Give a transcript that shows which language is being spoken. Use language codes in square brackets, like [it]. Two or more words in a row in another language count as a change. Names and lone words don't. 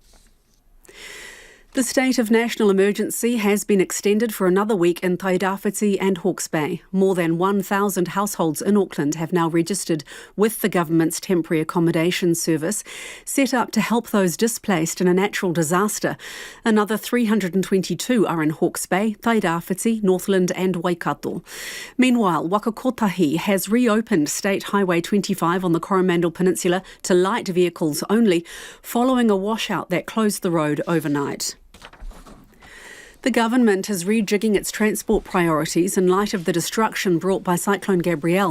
[en] The state of national emergency has been extended for another week in Tairāwhiti and Hawke's Bay. More than 1,000 households in Auckland have now registered with the government's temporary accommodation service, set up to help those displaced in a natural disaster. Another 322 are in Hawke's Bay, Tairāwhiti, Northland and Waikato. Meanwhile, Waka Kotahi has reopened State Highway 25 on the Coromandel Peninsula to light vehicles only, following a washout that closed the road overnight. The government is rejigging its transport priorities in light of the destruction brought by Cyclone Gabrielle.